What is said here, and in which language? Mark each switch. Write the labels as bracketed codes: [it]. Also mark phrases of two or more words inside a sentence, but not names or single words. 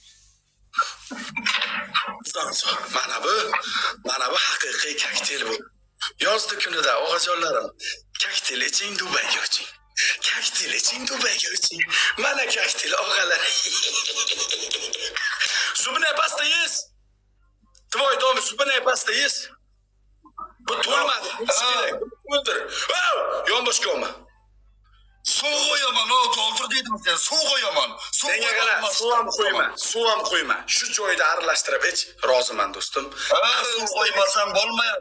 [uz] Tuzdan mana bu haqiqiy kokteyl bu. Yozda kunida o'g'ajonlarim, kokteyl iching, Dubayga uching. Kokteyl iching, Dubayga uching. Mana kokteyl og'alar. [ru] Зубная паста есть? Твой дом зубная паста есть? [uz] Bu to'lmadi. O'ldir. Yonboshga olma. Suv qo'yaman, doldir dedim sen. Suv qo'yaman. Menga qara, suv ham qo'yma. Shu joyda aralashtirib ich. Roziman do'stim. Suv qo'ymasam bo'lmaydi.